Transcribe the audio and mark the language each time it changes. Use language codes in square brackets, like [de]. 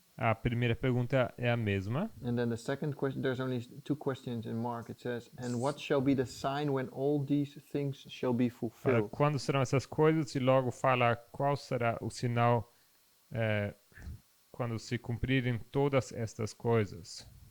[pt] a primeira pergunta é a mesma. [en] and then the second question, there's only two questions in Mark. It says, and what shall be the sign when all these things shall be [pt] Fala, [en] fulfilled? [pt] quando serão essas coisas? E logo fala qual será o sinal quando se cumprirem todas estas coisas.